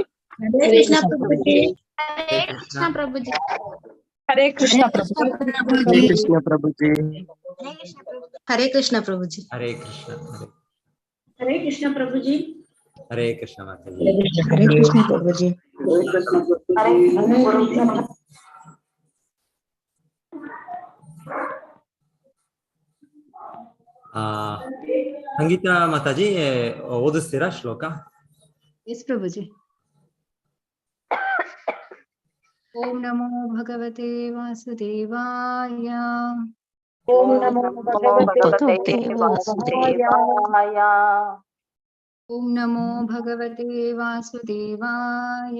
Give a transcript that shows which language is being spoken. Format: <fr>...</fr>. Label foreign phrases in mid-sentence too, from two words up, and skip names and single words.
<hi>हरे कृष्णा प्रभु जी। हरे कृष्ण प्रभु जी। हरे कृष्ण प्रभु जी। हरे कृष्ण प्रभु जी। हरे कृष्णा प्रभु जी। हरे कृष्ण हरे कृष्णा प्रभु जी। हरे कृष्ण माता जी। हरे कृष्णा प्रभु जी।</hi> <kn>ಸಂಗೀತಾ ಮಾತಾಜಿ ಓದಿಸ್ತೀರಾ ಶ್ಲೋಕ?</kn> <hi>यस प्रभु जी।</hi> <sa>ओम नमो भगवते वासुदेवाय। ओम नमो भगवते वासुदेवाय। ओम नमो भगवते वासुदेवाय।</sa>